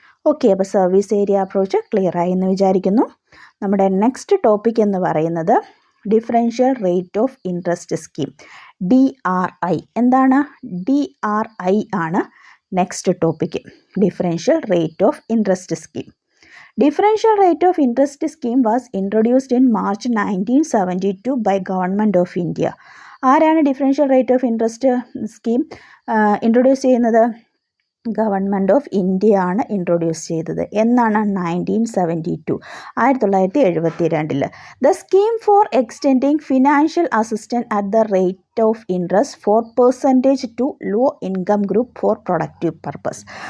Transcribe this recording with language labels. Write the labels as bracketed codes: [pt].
[ml] Okay, അപ്പോൾ service area approach clear ആയി എന്ന് വിചാരിക്കുന്നു. നമ്മുടെ നെക്സ്റ്റ് ടോപ്പിക് എന്ന് പറയുന്നത് differential rate of interest scheme, DRI. എന്താണ്? DRI ആണ് next topic. Differential rate of interest scheme. [en] Differential rate of interest scheme was introduced in March 1972 by Government of India. [ml] ആരാണ് differential rate of interest scheme introduce ചെയ്യുന്നത്? Government of India ആണ് introduce ചെയ്തത്. എന്നാണ്? [en] 1972, 1972. The scheme for extending financial assistance at the rate of interest 4% to low income group for productive purpose.